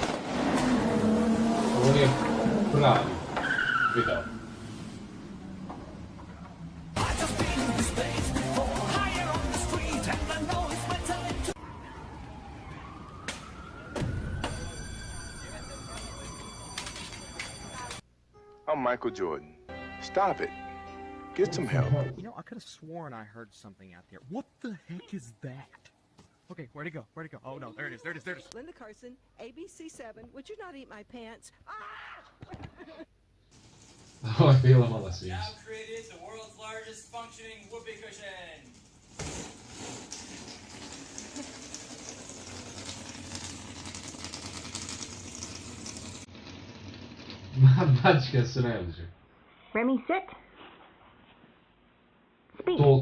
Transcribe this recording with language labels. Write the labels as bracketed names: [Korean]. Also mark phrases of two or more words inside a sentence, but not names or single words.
[Croatian] Ovo je pravi video. [English] I'm Michael Jordan. Stop it. Get some help. You know, I could have sworn I heard something out there. What the heck is that? Okay, where'd it go? Where'd it go? Oh no, there it is, there it is, there it is. Linda Carson, ABC7, would you not eat my pants? [Croatian] Ovo je bilo malo smiješno. [English] Now created the world's largest functioning whoopee cushion. [Croatian] Mačke su najluđe. [English] Remy, sit. Speak. Talk.